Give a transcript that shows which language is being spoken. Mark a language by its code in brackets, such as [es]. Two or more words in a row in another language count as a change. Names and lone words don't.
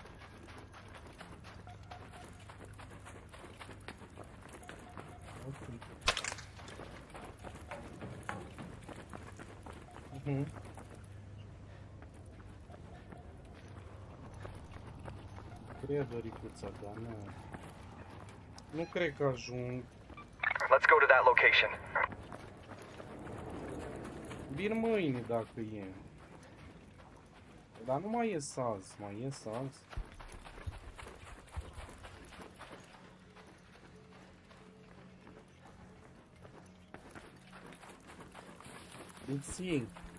[ro] Ok. Cred, Oricuța, dar nu. Nu cred că ajung. [en] Let's go to that location. [ro] Vin mâine dacă e. Dar nu mai ies azi, mai ies azi. Îți